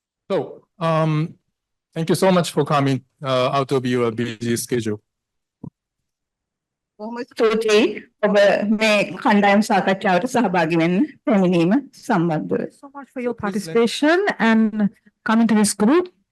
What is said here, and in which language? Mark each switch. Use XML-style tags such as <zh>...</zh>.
<en>So, thank you so much for coming out of your busy schedule.</en> <si>බොහොම ස්තුතියි ඔබ මේ කණ්ඩායම් සාකච්ඡාවට සහභාගී වෙන්න පැමිණීම සම්බන්ධව.</si> <en>So much for your participation and coming to this group.</en>